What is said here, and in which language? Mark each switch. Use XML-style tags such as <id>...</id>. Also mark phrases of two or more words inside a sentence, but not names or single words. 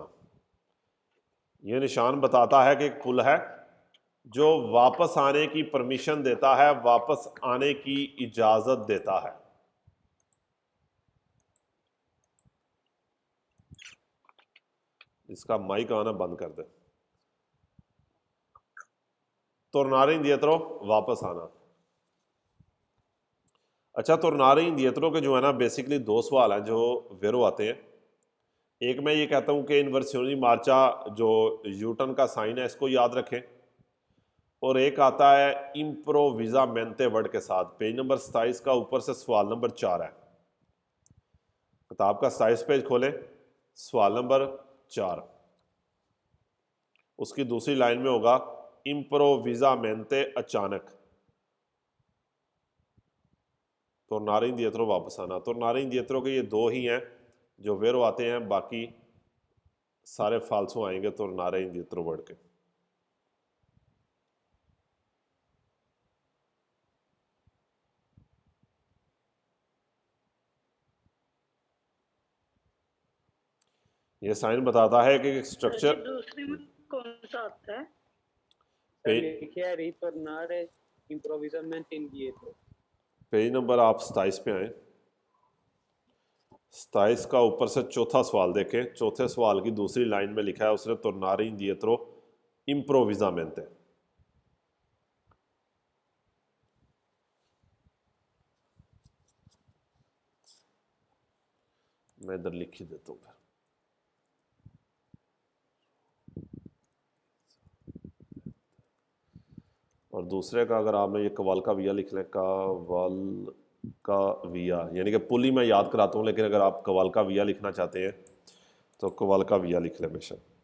<hi>यह निशान बताता है कि एक पुल है जो वापस आने की परमिशन देता है, वापस आने की इजाजत देता है। इसका माइक आना बंद कर दे।</hi> <it>tornare indietro,</it> <hi>वापस आना। अच्छा,</hi> <it>tornare indietro</it> <hi>के जो है ना बेसिकली दो सवाल हैं जो वेरो आते हैं। एक मैं ये कहता हूं कि</hi> <it>inversione marcia</it> <hi>जो यूटर्न का साइन है इसको याद रखें, और एक आता है इम्प्रोविजामेंटे वर्ड के साथ। पेज नंबर 27 का ऊपर से सवाल नंबर 4 है। किताब का 27 पेज खोलें, सवाल नंबर 4, उसकी दूसरी लाइन में होगा इम्प्रोविजामेंटे, अचानक।</hi> <it>tornare indietro,</it> <hi>वापस आना।</hi> <it>tornare indietro</it> <hi>के ये दो ही हैं जो वेरो आते हैं, बाकी सारे फाल्सो आएंगे</hi> <it>tornare indietro</it> <hi>वर्ड के। ये साइन बताता है कि स्ट्रक्चर दूसरे में कौन सा आता है?</hi> <it>लिखिए ritornare improvvisamente indietro।</it> <hi>पेज नंबर आप 27 पे आए, 27 का ऊपर से चौथा सवाल देखें। चौथे सवाल की दूसरी लाइन में लिखा है उसने</hi> <it>tornare indietro improvvisamente।</it> <hi>मैं इधर लिख ही देता हूं। और दूसरे का अगर आपने ये कवाल का विया लिख लें, कवाल का विया, यानी कि पुल ही मैं याद कराता हूँ, लेकिन अगर आप कवाल का विया लिखना चाहते हैं तो कवाल का विया लिख लें बेशक।</hi>